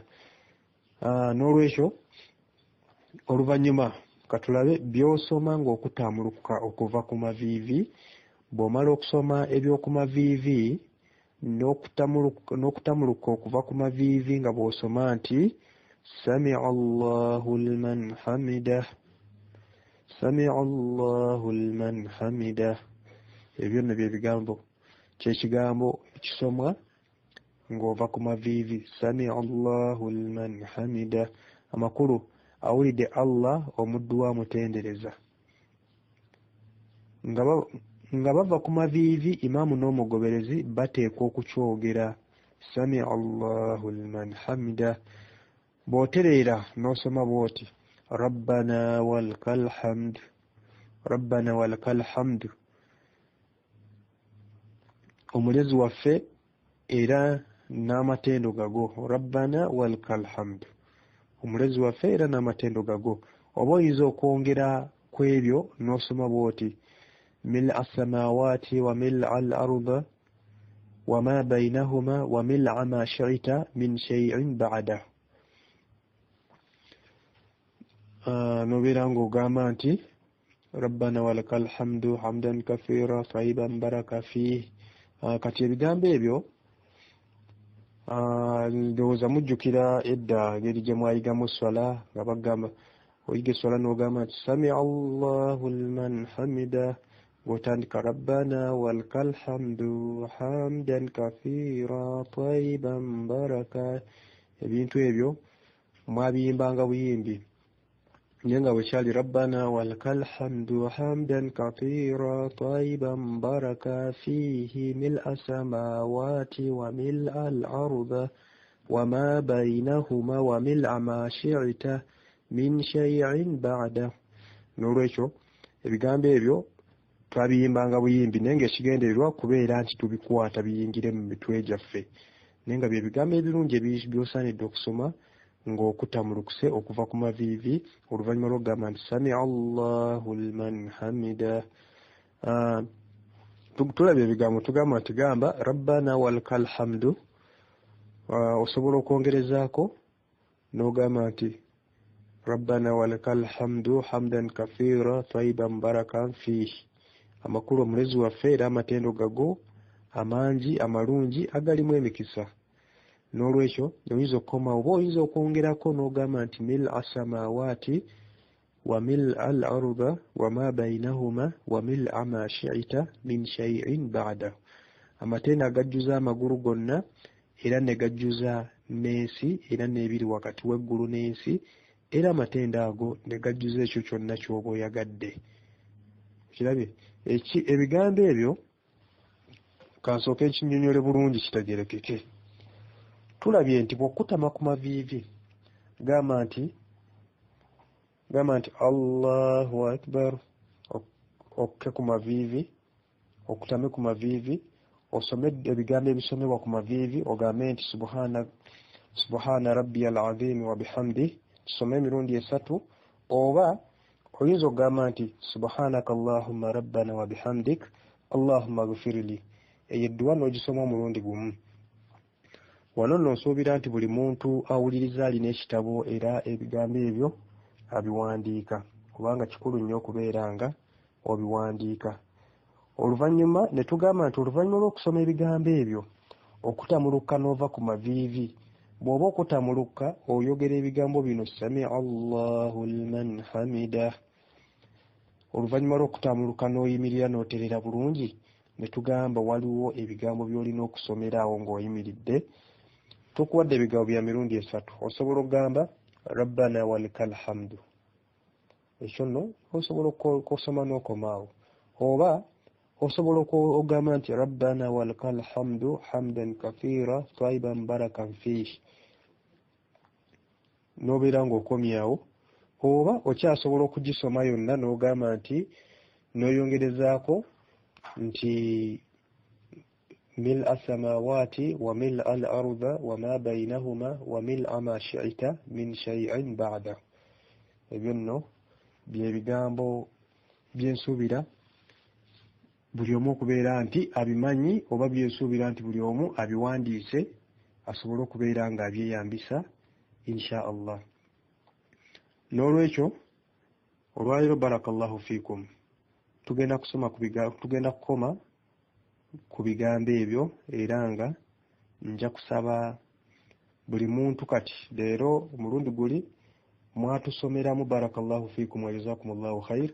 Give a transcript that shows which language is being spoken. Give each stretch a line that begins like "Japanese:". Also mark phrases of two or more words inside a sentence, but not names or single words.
Ganda: N'olwekyo oluvannyuma katulabe by'osoma ng'okutamulukuka okuva ku maviivi. Bw'omala okusoma eby'oku maviivi n'okutamuluka okuva ku maviivi nga bw'osoma nti
Arabic: سمع الله لمن حمده, سمع الله لمن حمده.
Ganda: Ebyo nno bye bigambo, kyekigambo ekisomwa ng'ova ku maviivi:
Arabic: سمع الله لمن حمده.
Ganda: Amakulu awulidde Allah omuddu wa mutendereza. Nga bava ku maviivi, imaamu n'omugoberezi bateekwa okukyogera
Arabic: سمع الله لمن حمده.
Ganda: Bw'otereera n'osoma bw'oti
Arabic: ربنا ولك الحمد, ربنا ولك الحمد,
Ganda: omulezi waffe era n'amatendo gago,
Arabic: ربنا ولك الحمد,
Ganda: omulezi waffe era n'amatendo gago. Oba oyinza okwongera ku ebyo n'osoma bw'oti
Arabic: ملء السماوات وملء الأرض وما بينهما وملء ما شئت من شيء بعده.
Ganda: Nobeera ng'ogamba nti
Arabic: ربنا ولك الحمد حمدا كثيرا طيبا مباركا فيه.
Ganda: Kati ebigambo ebyo ndowooza mujjukira edda ngeri gye mwayigamu swala nga bagamba oyiga swala n'ogamba nti
Arabic: سمع الله لمن حمده,
Ganda: ng'otandika
Arabic: ربنا ولك الحمد حمدا كثيرا طيبا مباركا.
Ganda: Ebintu ebyo mwabiyimbanga buyimbi, naye nga bwekyali
Arabic: ربنا ولك الحمد حمدا كثيرا طيبا مباركا فيه ملء السماوات وملء الأرض وما بينهما وملء ما شئت من شيء بعد.
Ganda: N'olwekyo ebigambo ebyo twabiyimbanga buyimbi, naye ng'ekigendererwa kubeera nti tubikwata biyingire mu mitwe gyaffe, naye nga bye bigambo ebirungi by'osaanidde okusoma ng'okutamulukuse okuva ku maviivi oluvannyuma lw'okugamba nti
Arabic: سمع الله لمن حمده.
Ganda: Tulabye ebigambo tugamba nti gamba
Arabic: ربنا ولك الحمد,
Ganda: osobola okwongerezaako n'ogamba nti
Arabic: ربنا ولك الحمد حمدا كثيرا طيبا مباركا فيه.
Ganda: Amakulu omulezi waffe era amatendo gago amangi amalungi agalimu emikisa. N'olwekyo oyinza okukoma oba oyinza okwongerako n'ogamba nti
Arabic: ملء السماوات وملء الأرض وما بينهما وملء ما شئت من شيء بعد.
Ganda: Amatendo agajjuza amagulu gonna era ne gajjuza n'ensi era n'ebiri wakati w'eggulu n'ensi, era amatendo ago ne gajjuza ekyo kyonna ky'oba oyagadde. Kirabye ebigambo ebyo kansooke ekinnyonnyole bulungi kitegerekeke. Tulabye nti bw'okutama ku maviivi gamba nti
Arabic: الله أكبر,
Ganda: okke ku maviivi, okutame ku maviivi, osome ebigambo ebisomebwa ku maviivi, ogambe nti
Arabic: سبحان ربي العظيم وبحمده,
Ganda: tusome emirundi 3. Oba oyinza okugamba nti
Arabic: سبحانك اللهم ربنا وبحمدك اللهم اغفر لي.
Ganda: Eyo edduwa n'ogisoma omulundi gumu. Wano nno nsuubira nti buli muntu awuliriza alina ekitabo era ebigambo ebyo abiwandiika, kubanga kikulu nnyo okubeera nga obiwandiika. Oluvannyuma ne tugamba nti oluvannyuma lw'okusoma ebigambo ebyo okutamuluka n'ova ku maviivi, bw'oba okutamuluka oyogera ebigambo bino
Arabic: سمع الله لمن حمده.
Ganda: Oluvannyuma lw'okutamuluka n'oyimirira n'oterera bulungi, ne tugamba waliwo ebigambo by'olina okusomerawo ng'oyimiridde. Tukuwadde ebigambo bya mirundi 3. Osobola okugamba
Arabic: ربنا ولك الحمد,
Ganda: ekyo nno osobola okusoma n'okomaawo. Oba osobola okugamba nti
Arabic: ربنا ولك الحمد حمدا كثيرا طيبا مباركا فيه,
Ganda: n'obeera ng'okomyawo. Oba okyasobola okugisoma yonna n'ogamba nti n'oyongerezaako nti
Arabic: ملء السماوات وملء الأرض وما بينهما وملء ما شئت من شيء بعد.
Ganda: Ebyo nno bye bigambo byensuubira buli omu okubeera nti abimanyi, oba byensuubira nti buli omu abiwandiise asobole okubeera nga abyeyambisa
Arabic: إن شاء الله.
Ganda: N'olwekyo olwaleero
Arabic: بارك الله فيكم
Ganda: tugenda kukoma ku bigambo ebyo, era nga nja kusaba buli muntu kati leero omulundi guli mwatusomeramu
Arabic: بارك الله فيكم وجزاكم الله خيرا.